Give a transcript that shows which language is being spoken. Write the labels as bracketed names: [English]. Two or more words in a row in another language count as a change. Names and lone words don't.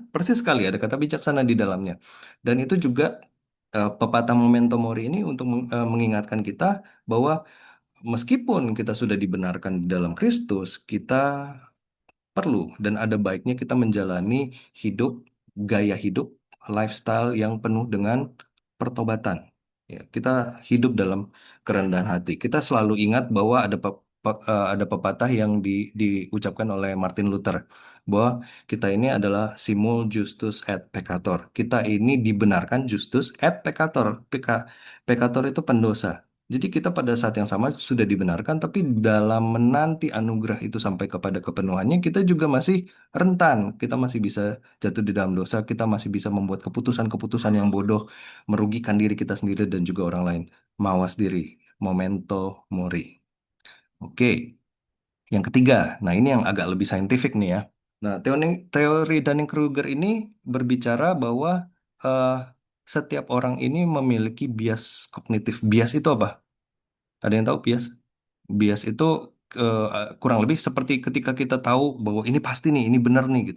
[Indonesian] Persis sekali ada kata bijaksana di dalamnya. Dan itu juga pepatah [Latin] Memento Mori [Indonesian] ini untuk mengingatkan kita bahwa meskipun kita sudah dibenarkan di dalam Kristus, kita perlu dan ada baiknya kita menjalani hidup, gaya hidup, lifestyle yang penuh dengan pertobatan. Ya, kita hidup dalam kerendahan hati. Kita selalu ingat bahwa ada pepatah yang diucapkan oleh Martin Luther bahwa kita ini adalah [Latin] simul justus et peccator. [Indonesian] Kita ini dibenarkan [Latin] justus et peccator. [Indonesian] Peccator itu pendosa. Jadi kita pada saat yang sama sudah dibenarkan, tapi dalam menanti anugerah itu sampai kepada kepenuhannya, kita juga masih rentan. Kita masih bisa jatuh di dalam dosa, kita masih bisa membuat keputusan-keputusan yang bodoh, merugikan diri kita sendiri dan juga orang lain. Mawas diri, [Latin] memento mori. [Indonesian] Oke, yang ketiga, nah ini yang agak lebih saintifik nih ya. Nah, teori Dunning-Kruger ini berbicara bahwa eh, setiap orang ini memiliki bias kognitif. Bias itu apa? Ada yang tahu bias? Bias itu kurang lebih seperti ketika kita tahu bahwa ini pasti nih, ini benar nih gitu.